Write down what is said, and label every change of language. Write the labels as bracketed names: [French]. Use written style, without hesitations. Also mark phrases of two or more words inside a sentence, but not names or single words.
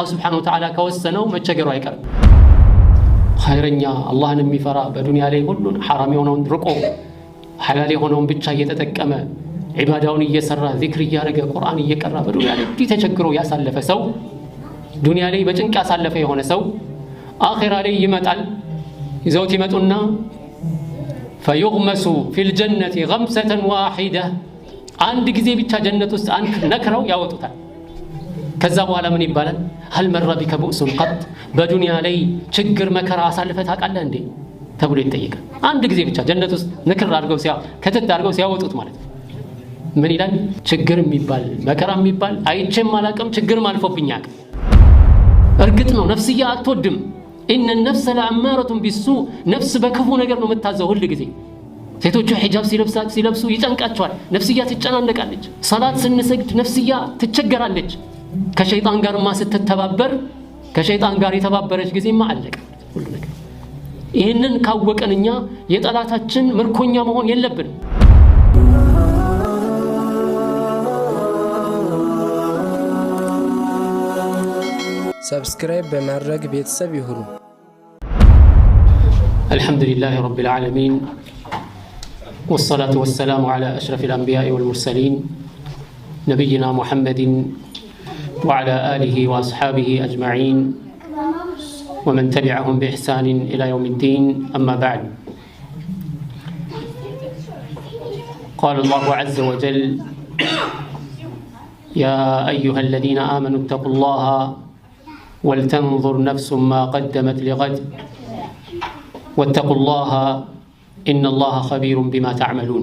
[Arabic] سبحانه وتعالى [Amharic] ከወሰነው መቸገሩ አይቀርም። ኸይረኛ አላህን የሚፈራ በዱንያ ላይ ሁሉን حرام የሆነውን ርቆ ሐላል የሆነውን ብቻ እየተጠቀመ ዒባዳውን እየሰራ ዚክር እያደረገ ቁርአን እየቀራ በዱንያ ላይ ተቸግሮ ያሳለፈ ሰው ዱንያ ላይ በጭንቅ ያሳለፈ የሆነ ሰው አኺራ ላይ ይመጣል። ይዘውት ይመጡና [Arabic] فيغمس في الجنة غمسة واحدة [Amharic] አንድ ጊዜ ብቻ ጀነት ውስጥ አንክ ነክረው ያወጡታል። ከዛ በኋላ ምን ይባላል? [Arabic] هل مر بك بؤس قط [Amharic] በዱንያ ላይ ችግር መከራ አሳልፈህ ታውቃለህ እንዴ ተብሎ ይጠየቃል። አንድ ጊዜ ብቻ ጀነት ውስጥ ንክር አድርገው ከተት አድርገው ሲያወጡት ማለት ምን ይላል? ችግር የሚባል መከራ የሚባል አይቼም አላውቅም፣ ችግርም አልፎብኝ አያውቅም። እርግጥ ነው ነፍስያ አትወድም። [Arabic] إن النفس لأمارة بالسوء [Amharic] ነፍስ በክፉ ነገር ነው የምታዘው ሁሉ ጊዜ። ሴቶቹ ሒጃብ ሲለብሱ ይጨንቃቸዋል፣ ነፍስያ ትጨናነቃለች። ሰላት ስንሰግድ ነፍስያ ትቸገራለች። ከሸይጣን ጋር ስትተባበር ከሸይጣን ጋር የተባበረች ጊዜማ አለቀ ሁሉ ነገር። ይህንን ካወቀንኛ የጠላታችን ምርኮኛ መሆን የለብንም። ሰብስክራይብ በማድረግ ቤተሰብ ይሁኑ። [Arabic] الحمد لله رب العالمين والصلاة والسلام على أشرف الأنبياء والمرسلين نبينا محمد وعلى آله وأصحابه أجمعين ومن تبعهم بإحسان إلى يوم الدين. أما بعد، قال الله عز وجل: يا أيها الذين آمنوا اتقوا الله ولتنظر نفس ما قدمت لغد واتقوا الله إن الله خبير بما تعملون.